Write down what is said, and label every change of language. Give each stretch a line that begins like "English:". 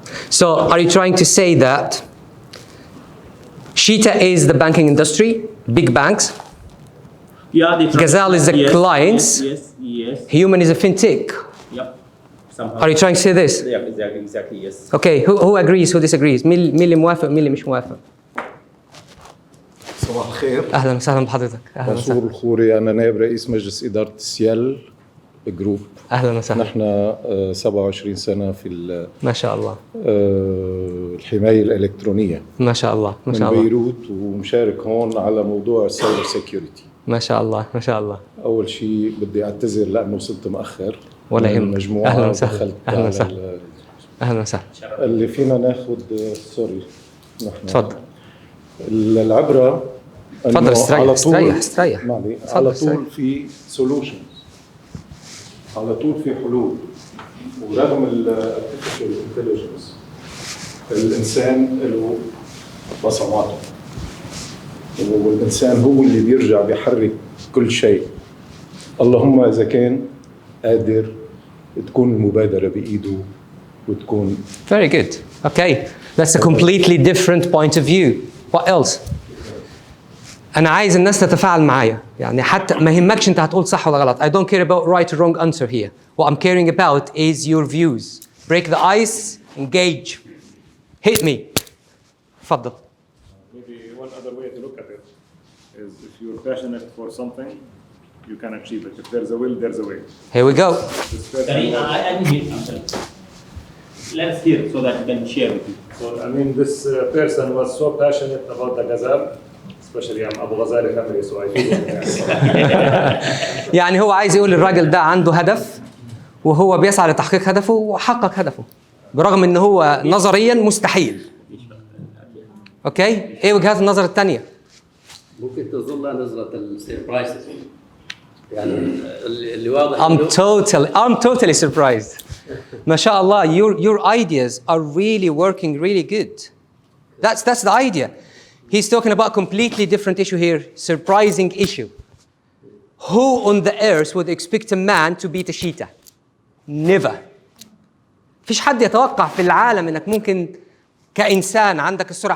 English: So are you trying to say that cheetah is the banking industry, big banks? Yeah, the Gazelle is the clients. Yes. Human is a fintech. Yep. Somehow. Are you trying to say this? Yeah, exactly, yes. Okay, who agrees, who disagrees?
Arabic: مين اللي موافق مين اللي مش موافق؟ صباح الخير. أهلا وسهلا بحضرتك. أهلا منصور وسهلا. الخوري، أنا نائب رئيس مجلس إدارة السيال جروب. أهلا وسهلا. نحن 27 سنة في ما شاء الله. الحماية الإلكترونية. ما شاء الله ما شاء الله. من بيروت ومشارك هون على موضوع السايبر سيكيورتي. ما شاء الله ما شاء الله. أول شيء بدي أعتذر لأنه وصلت مؤخر. ولا يهمك. المجموعة أهلا وسهلا. دخلت أهلا وسهلا. أهلا وسهلا. اللي فينا ناخذ سوري. نحن تفضل. العبرة تفضل استريح. معلي على طول في سولوشنز، على طول في حلول. ورغم الارتفيشال انتليجنس الانسان له بصماته، والانسان هو اللي بيرجع بيحرك كل شيء. اللهم اذا كان قادر تكون المبادره بايده وتكون.
English: Very good. Okay, that's a completely different point of view. What else?
Arabic: أنا عايز الناس تتفاعل معايا، يعني حتى ما يهمكش أنت هتقول صح ولا غلط.
English: I don't care about right or wrong answer here. What I'm caring about is your views. Break the ice, engage. Hit me. تفضل. Maybe one other way to look at it is if you're passionate for something, you can achieve it. If there's a will, there's a way. Here we go. I didn't hear. I'm sorry. Let's hear so that we can share with you. So, I mean, this person was so passionate about the gazelle, especially I'm Abu Ghazali family, so I feel
Arabic: يعني هو عايز يقول الراجل ده عنده هدف وهو بيسعى لتحقيق هدفه وحقق هدفه برغم ان هو نظريا مستحيل. اوكي، ايه وجهات النظر الثانيه؟ ممكن تظل نظرة السربرايزز، يعني اللي واضح.
English: I'm totally surprised.
Arabic: ما شاء الله,
English: your ideas are really working really good. That's the idea. He's talking about a completely different issue here, surprising issue. Who on the earth would expect a man to beat a cheetah? Never.
Arabic: فيش حد يتوقع في العالم انك ممكن كإنسان عندك السرعة.